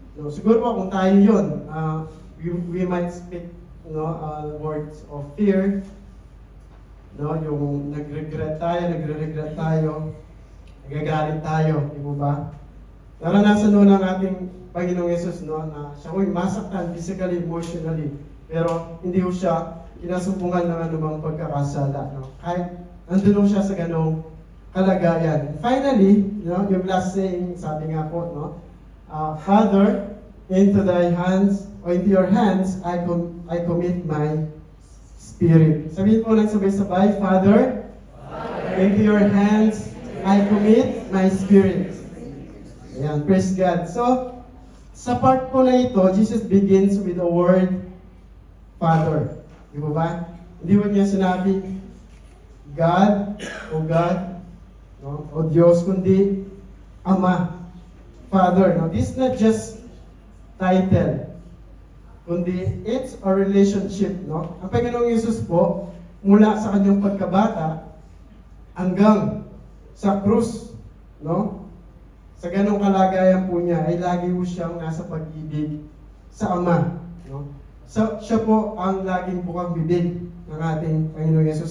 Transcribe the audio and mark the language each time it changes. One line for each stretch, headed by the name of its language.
Filipino: No, siguro po kung tayo yun,
English: we might speak,
Filipino: no,
English: words of fear,
Filipino: no, yung nagre-regret tayo, nagagalit tayo, di po ba? Naranasan nun ng ating Panginoong Yesus, no, na siya ko'y masaktan
English: physically, emotionally,
Filipino: pero hindi ko siya kinasumbungan ng anumang pagkakasala, no? Kahit nandun siya sa ganong kalagayan.
English: Finally, you know,
Filipino: yung last saying, sabi nga po,
English: no, Father, into thy hands, or into your hands, I commit my spirit.
Filipino: Sabihin po lang sabay-sabay,
English: Father, into your hands, I commit my spirit. Ayan, praise God. So,
Filipino: sa part po na ito,
English: Jesus begins with the word Father.
Filipino: Di ba ba? Hindi mo niya sinabi, God, o God, no, o Diyos, kundi Ama, Father.
English: No, this is not just title,
Filipino: kundi
English: it's a relationship. No?
Filipino: Ang Panginoong Yesus po, mula sa kanyang pagkabata hanggang sa krus, no? Sa ganong kalagayan po niya, ay lagi po siyang nasa pag-ibig sa Ama. No? So, siya po ang laging bukang bibig ng ating Panginoong Yesus.